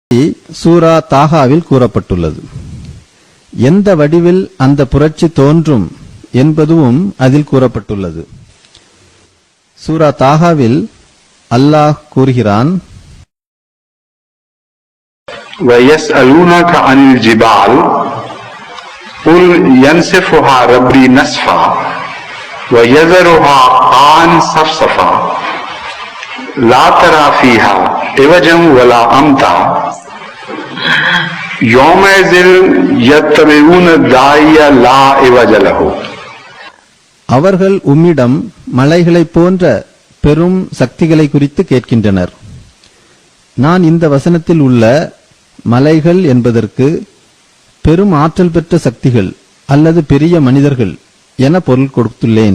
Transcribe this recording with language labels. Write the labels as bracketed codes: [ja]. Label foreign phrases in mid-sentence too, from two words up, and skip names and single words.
[ta] சூரா தாகாவில் கூறப்பட்டுள்ளது. எந்த வடிவில் அந்த புரட்சி தோன்றும் என்பதும் அதில் கூறப்பட்டுள்ளது. சூரா தாகாவில் அல்லாஹ் கூறுகிறான், [ar] وَيَسْأَلُونَكَ عَنِ الْجِبَالِ قُلْ يَنْسِفُهَا رَبِّي نَسْفًا وَيَذَرُهَا قَاعًا صَفْصَفًا لَا تَرَى فِيهَا عِوَجًا وَلَا أَمْتًا يَوْمَئِذٍ يَتَّبِعُونَ الدَّاعِيَ لَا عِوَجَ لَهُ. [ta] அவர்கள் உம்மிடம் மலைகளைப் போன்ற பெரும் சக்திகளை குறித்து கேட்கின்றனர். நான் இந்த வசனத்தில் உள்ள மலைகள் என்பதற்கு பெரும் ஆற்றல் பெற்ற சக்திகள் அல்லது பெரிய மனிதர்கள் என பொருள் கொடுத்துள்ளேன்.